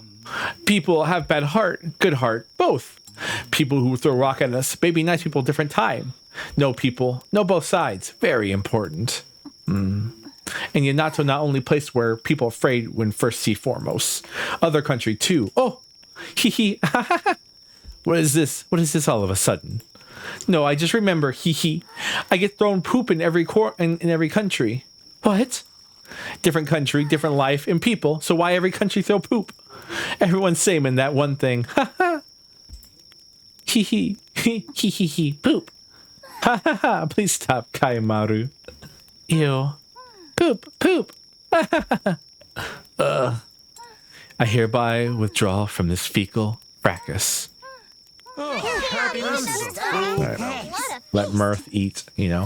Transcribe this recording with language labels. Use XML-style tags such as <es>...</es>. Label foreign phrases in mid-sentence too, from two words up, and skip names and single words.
<en>People have bad heart, good heart, both. People who throw rock at us, maybe nice people different time. No people, no both sides. Very important. And Yanato not only place where people are afraid when first see Foremost. Other country too. Oh, hee hee. What is this? What is this all of a sudden? No, I just remember, hee hee. I get thrown poop in every in every country. What? Different country, different life, and people. So why every country throw poop? Everyone's same in that one thing. Ha ha. Hee hee. Hee hee hee. Poop. Ha ha ha. Please stop, Kaimaru. Ew. Poop. Poop. I hereby withdraw from this fecal fracas. Let Mirth eat, you know.</en>